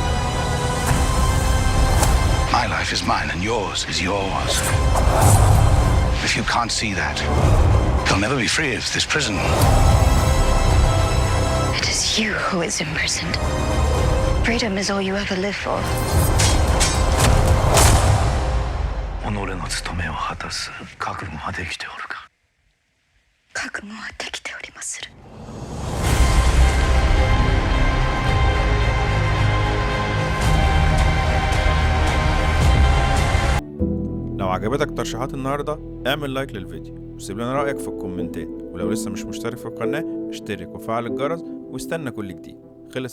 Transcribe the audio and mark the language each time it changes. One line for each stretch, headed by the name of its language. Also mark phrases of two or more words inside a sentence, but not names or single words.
English: My life is mine and yours is yours. If you can't see that, you'll never be free of this prison. It is you who is imprisoned. Freedom is all you ever live for.
Japanese: 己の務めを果たす覚悟はできておるか。覚悟はできておりまする。
Arabic: لو عجبتك ترشيحات النهاردة اعمل لايك للفيديو وسيب لنا رأيك في الكومنتات، ولو لسه مش مشترك في القناة اشترك وفعل الجرس واستنى كل جديد.